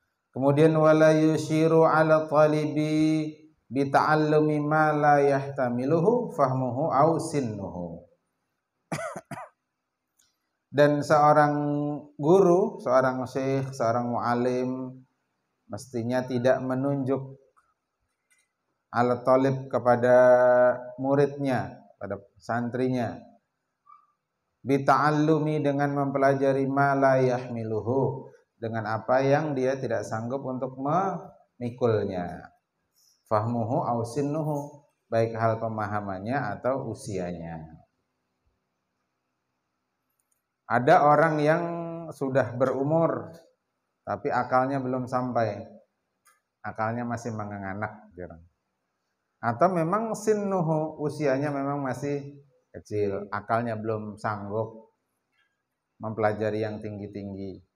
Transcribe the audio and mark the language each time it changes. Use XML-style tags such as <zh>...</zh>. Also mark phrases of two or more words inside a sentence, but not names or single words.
<ar>Kemudian ولا يشير على الطالب بتعلم ما لا يحتمله فهمه أو سنه.</ar> <id>Dan seorang guru, seorang syekh, seorang muallim mestinya tidak menunjuk</id> <ar>على طالب</ar> <id>kepada muridnya, pada santrinya,</id> <ar>بتعلم</ar> <id>dengan mempelajari</id> <ar>ما لا يحمله,</ar> <id>dengan apa yang dia tidak sanggup untuk memikulnya.</id> <ar>فهمه أو سنه,</ar> <id>baik hal pemahamannya atau usianya. Ada orang yang sudah berumur tapi akalnya belum sampai, akalnya masih menganganak, atau memang sinnuhu, usianya memang masih kecil, akalnya belum sanggup mempelajari yang tinggi-tinggi.</id>